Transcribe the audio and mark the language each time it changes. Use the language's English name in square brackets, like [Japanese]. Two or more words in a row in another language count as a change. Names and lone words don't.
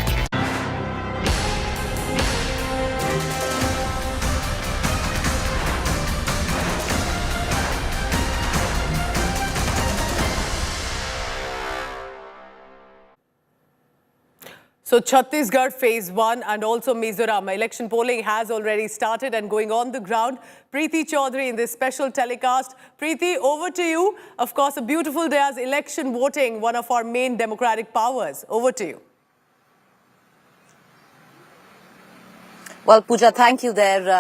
[English] So Chhattisgarh phase 1 and also Mizoram election polling has already started and going on the ground. Preeti Chaudhary in this special telecast. Preeti, over to you. Of course, a beautiful day as election voting, one of our main democratic powers. Over to you. Well, Pooja, thank you there.